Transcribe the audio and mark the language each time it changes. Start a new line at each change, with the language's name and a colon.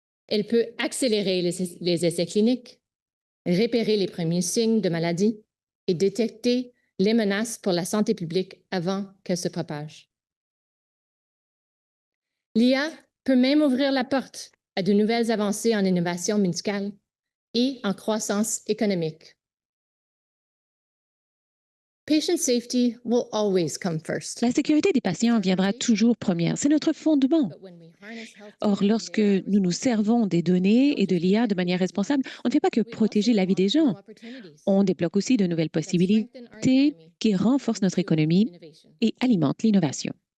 French: Elle peut accélérer les essais cliniques, repérer les premiers signes de maladie et détecter les menaces pour la santé publique avant qu'elles se propagent. L'IA peut même ouvrir la porte à de nouvelles avancées en innovation médicale et en croissance économique.
English: Patient safety will always come first.
French: La sécurité des patients viendra toujours première. C'est notre fondement. Or, lorsque nous nous servons des données et de l'IA de manière responsable, on ne fait pas que protéger la vie des gens. On débloque aussi de nouvelles possibilités qui renforcent notre économie et alimentent l'innovation.